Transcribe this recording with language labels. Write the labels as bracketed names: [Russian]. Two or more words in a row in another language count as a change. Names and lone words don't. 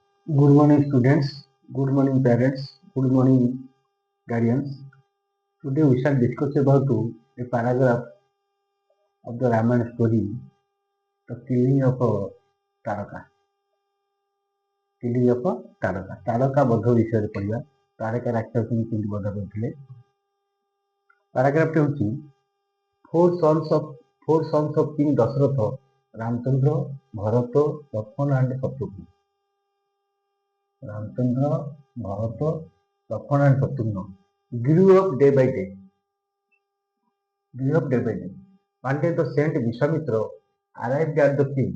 [English] Good morning, students. Good morning, parents. Good morning, guardians. Today we shall discuss about a paragraph of the Ramayana story, the killing of Taraka. Killing of Taraka. [Odia] Taraka ବଧ ବିଷୟରେ ପଢିବା। ତାରକା ରାକ୍ଷସଙ୍କୁ କେମିତି ବଧ କରିଥିଲେ। ପାରାଗ୍ରାଫଟି ହେଉଛି [English] four sons of King Dasharatha, Ramchandra, Bharata, Lakshmana and Shatrugna. Ramchandra, Bharata, Lakshmana and Shatrugna grew up day by day. One day the saint Vishwamitra arrived at the king.